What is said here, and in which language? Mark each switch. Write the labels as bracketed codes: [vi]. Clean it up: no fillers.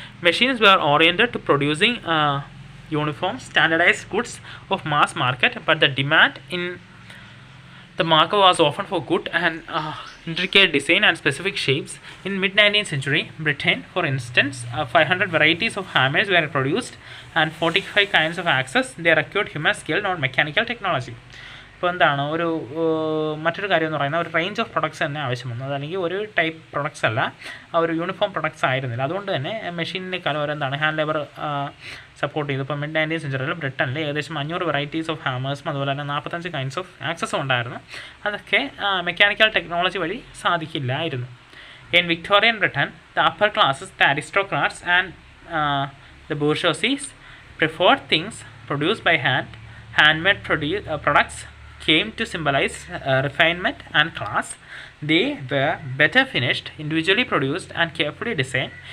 [en] Machines were oriented to producing uniform, standardized goods of mass market, but the demand in the market was often for good and intricate design and specific shapes. In mid-19th century, Britain, for instance, 500 varieties of hammers were produced and 45 kinds of axes. They required human skill, not mechanical technology. [ml] ഇപ്പോൾ എന്താണ് മറ്റൊരു കാര്യം എന്ന് പറയുന്നത് ഒരു range of products തന്നെ ആവശ്യം വന്നു. അതല്ലെങ്കിൽ ഒരു ടൈപ്പ് പ്രൊഡക്ട്സ് അല്ല, ഒരു യൂണിഫോം പ്രൊഡക്ട്സ് ആയിരുന്നില്ല. അതുകൊണ്ട് തന്നെ മെഷീനേക്കാളും ഓരെന്താണ് ഹാൻഡ് ലേബർ സപ്പോർട്ട് ചെയ്തു. ഇപ്പോൾ മിഡ്-19th സെഞ്ചുറിയിൽ ബ്രിട്ടനിൽ ഏകദേശം 500 വെറൈറ്റീസ് ഓഫ് ഹാമേഴ്സും അതുപോലെ തന്നെ 45 കൈൻഡ്സ് ഓഫ് ആക്സസും ഉണ്ടായിരുന്നു. അതൊക്കെ മെക്കാനിക്കൽ ടെക്നോളജി വഴി സാധിക്കില്ലായിരുന്നു. [en] In Victorian Britain, the upper classes, the aristocrats and the bourgeoisie preferred things produced by hand. Handmade products came to symbolize refinement and class. They were better finished, individually produced and carefully designed.